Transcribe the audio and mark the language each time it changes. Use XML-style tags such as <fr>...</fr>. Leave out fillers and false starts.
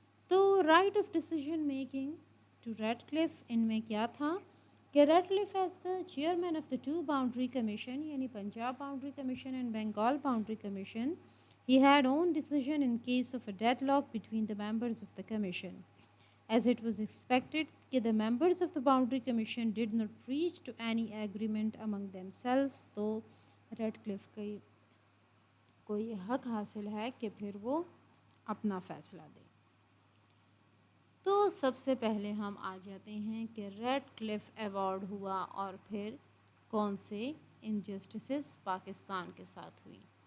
<en>تو right of decision making to Radcliffe</en> <ur>ان میں کیا تھا کہ</ur> <en>Red cliff as the chairman of the 2 boundary commission یعنی Punjab boundary commission and Bengal boundary commission he had own decision in case of a deadlock between the members of the commission. As it was expected that the members of the boundary commission did not reach to any agreement among themselves</en> <ur>تو red کلف کو یہ حق حاصل ہے کہ پھر وہ اپنا فیصلہ دے. تو سب سے پہلے ہم آ جاتے ہیں کہ ریڈ کلف ایوارڈ ہوا اور پھر کون سے انجسٹسز پاکستان کے ساتھ ہوئی.</ur>